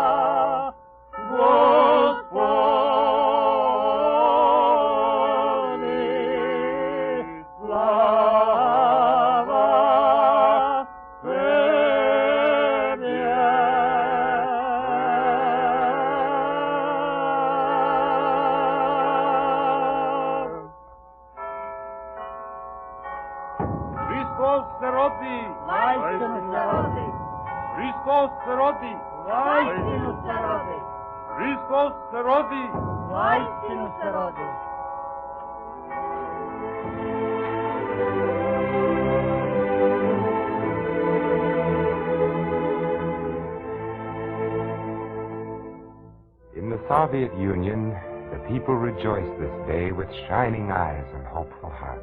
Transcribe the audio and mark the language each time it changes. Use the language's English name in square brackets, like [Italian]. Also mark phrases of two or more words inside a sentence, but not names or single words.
[Bulgarian] Господи, слава Тебе. Христос се роди! Воистину се роди. Христос се роди! Воистину се роди. Христос се роди! Воистину се роди. [English] In the Soviet Union, the people rejoice this day with shining eyes and hopeful hearts.